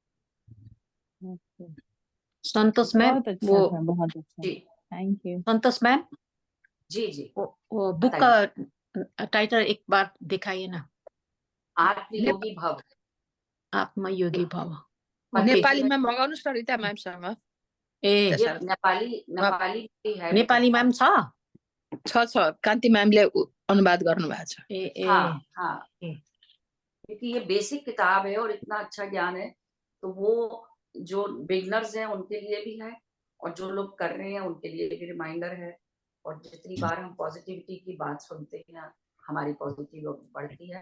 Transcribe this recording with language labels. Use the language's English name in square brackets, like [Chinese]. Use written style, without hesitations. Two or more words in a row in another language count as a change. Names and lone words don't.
[Hindi] ओके। संतोष मैम, बहुत अच्छा वो था, बहुत अच्छा। जी [English] thank you. [Hindi] संतोष मैम, जी जी, वो बुक बताइए। का टाइटल एक बार दिखाइए ना। आत्मयोगी भव। आत्मयोगी भव। पत्र ओके। जी नेपाली में [Nepali] में मगाउनुहोस् न रिता म्यामसँग ए [Hindi] ये [Nepali] त्यसर्थ [Hindi] नेपाली भी है मेरे नेपाली पास। मैम [Nepali] छ? छ कान्ति म्यामले अनुवाद गर्नु भएको छ। ए ए [Hindi] हाँ हाँ, ए क्योंकि ये बेसिक किताब है और इतना अच्छा ज्ञान है, तो वो जो बिगनर्स हैं उनके लिए भी है, और जो लोग कर रहे हैं उनके लिए भी रिमाइंडर है। और जितनी बार हम पॉजिटिविटी की बात सुनते हैं, हमारी पॉजिटिव बढ़ती है।